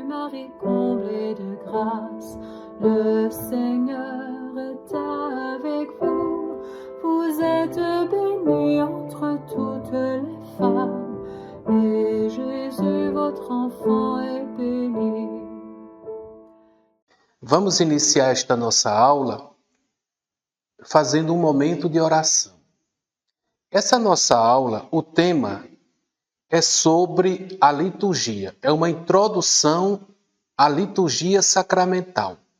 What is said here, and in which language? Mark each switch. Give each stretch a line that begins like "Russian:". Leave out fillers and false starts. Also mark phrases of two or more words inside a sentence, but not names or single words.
French: Marie, comblée de grâce, le Seigneur est avec vous. Vous êtes bénie entre toutes les femmes, et Jésus, votre enfant, est béni.
Portuguese: Vamos iniciar esta nossa aula fazendo um momento de oração. Essa nossa aula, o tema é sobre a liturgia. É uma introdução à liturgia sacramental.